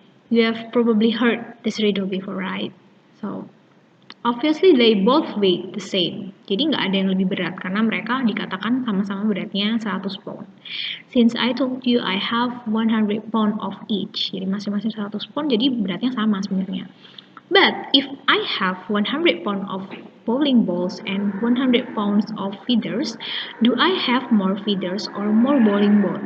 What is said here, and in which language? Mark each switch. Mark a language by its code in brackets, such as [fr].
[en] You have probably heard this riddle before, right? So, obviously they both weigh the same. [id] Jadi nggak ada yang lebih berat karena mereka dikatakan sama-sama beratnya 100 pound. [en] Since I told you I have 100 pound of each. [id] Jadi masing-masing 100 pound jadi beratnya sama sebenarnya. [en] But if I have 100 pound of bowling balls and 100 pounds of feathers, do I have more feathers or more bowling ball?